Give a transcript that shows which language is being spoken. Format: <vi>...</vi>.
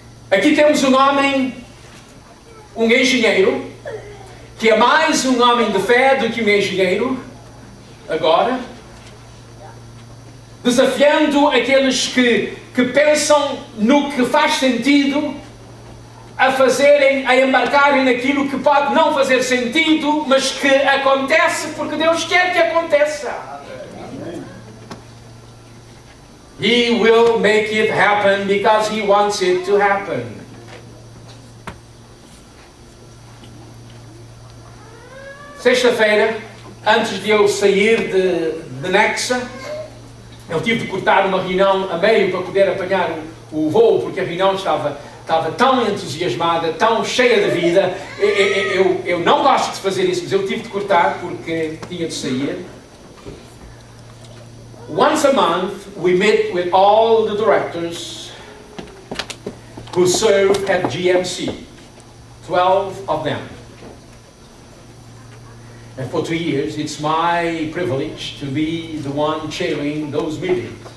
<pt>Aqui temos um homem, um engenheiro, que é mais um homem de fé do que um engenheiro, agora, desafiando aqueles que pensam no que faz sentido, a embarcarem naquilo que pode não fazer sentido, mas que acontece porque Deus quer que aconteça.</pt> <en>He will make it happen because He wants it to happen.</en> <pt>Sexta-feira, antes de eu sair de Nexa, eu tive de cortar uma reunião a meio para poder apanhar o voo, porque a reunião estava tão entusiasmada, tão cheia de vida. Eu não gosto de fazer isso, mas eu tive de cortar porque tinha de sair.</pt> <en>Once a month, we meet with all the directors who serve at GMC, 12 of them. And for 2 years, it's my privilege to be the one chairing those meetings.</en>